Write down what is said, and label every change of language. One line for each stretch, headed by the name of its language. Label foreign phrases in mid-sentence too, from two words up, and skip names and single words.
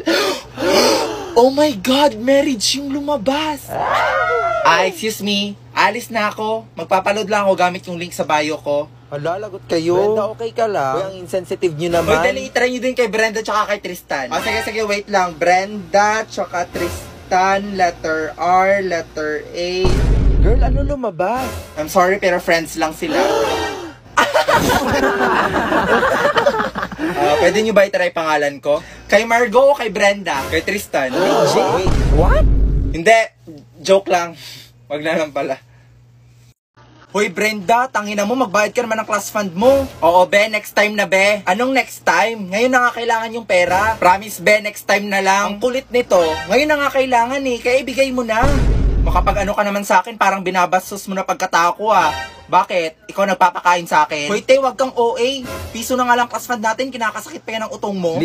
English: Oh my God,
Filipino: marriage yung lumabas.
English: Excuse me.
Filipino: Alis na ako. Magpapaload lang ako gamit yung link sa bio ko. Hala, lagot kayo. Brenda, okay ka lang? Uy, ang insensitive nyo Hoy, naman. dali, try nyo din kay Brenda tsaka kay Tristan. Sige, wait lang. Brenda tsaka Tristan,
English: letter R, letter A.
Filipino: Girl, ano lumabas?
English: I'm sorry,
Filipino: pero friends lang sila. Pwede nyo ba i-try pangalan ko? Kay Margot o kay Brenda? Kay Tristan?
English: Wait, what?
Filipino: Hindi, joke lang. Wag na lang pala. Hoy Brenda, tangina mo, magbayad ka naman ng
English: class fund
Filipino: mo. Oo be,
English: next time
Filipino: na be. Anong
English: next time?
Filipino: Ngayon na nga kailangan yung pera. Promise be,
English: next time
Filipino: na lang. Ang kulit nito, ngayon na nga kailangan eh, kaya ibigay mo na. Makapag ano ka naman sa akin, parang binabastos mo na pagkatao ko ah. Bakit? Ikaw nagpapakain sa akin? Hoy te, wag kang OA. Piso na nga lang
English: class fund
Filipino: natin, kinakasakit pa yan ang utong mo.